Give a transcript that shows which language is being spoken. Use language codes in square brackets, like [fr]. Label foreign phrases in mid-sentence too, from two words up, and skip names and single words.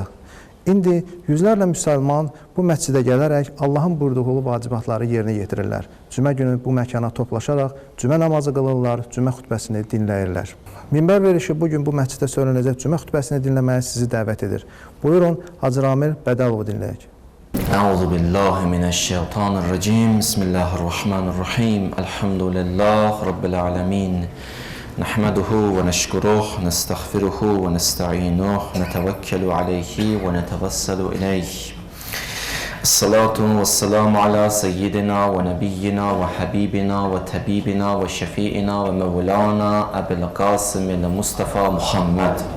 [az] İndi yüzlərlə müsəlman bu məscidə gələrək Allahın buyurduğu vacibatları yerinə yetirirlər. Cümə günü bu məkana toplaşaraq cümə namazı qılırlar, cümə xutbəsini dinləyirlər. Minbər verişi bugün bu məscidə söylənəcək cümə xutbəsini dinləməyə sizi dəvət edir. Buyurun, Hacı Ramil Bədəlovu dinləyək. [ar] أعوذ بالله من الشيطان الرجيم. بسم الله الرحمن الرحيم. الحمد لله رب العالمين. نحمده ونشكره نستغفره ونستعينه نتوكل عليه ونتوسل إليه الصلاة والسلام على سيدنا ونبينا وحبيبنا وطبيبنا وشفيعنا ومولانا أبي القاسم المصطفى محمد